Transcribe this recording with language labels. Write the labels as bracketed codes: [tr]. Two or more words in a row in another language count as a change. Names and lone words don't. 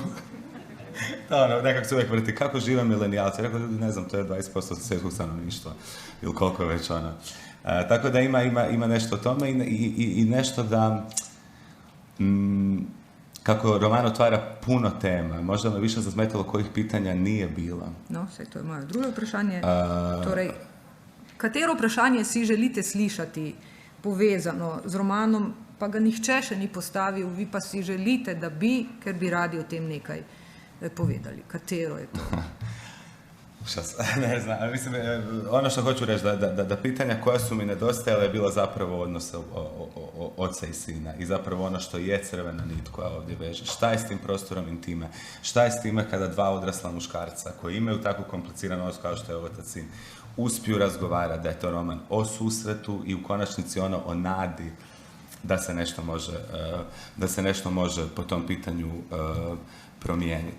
[hr] Nekako se uvijek vrti, kako žive milenijalci? Rekao, ne znam, to je 20% svjetskog stanovništva, ili koliko je već ono. Tako da ima nešto o tome i nešto da, kako roman otvara puno tema, možda me više zasmetalo kojih pitanja nije bilo. [sl] No, saj to je moje drugo vprašanje. Torej, katero vprašanje si želite slišati povezano z romanom, pa ga nihče še ni postavil, vi pa si želite, da bi, ker bi radi o tem nekaj povedali. Katero je to? [hr] Ne znam, mislim, ono što hoću reći, da pitanja koja su mi nedostajala je bila zapravo odnos oca i sina i zapravo ono što je crvena nit koja ovdje veže. Šta je s tim prostorom intime? Šta je s time kada dva odrasla muškarca koji imaju tako kompliciran odnos kao što je otac i sin uspiju razgovarati, da je to roman o susretu i u konačnici ono o nadi da se nešto može po tom pitanju promijeniti.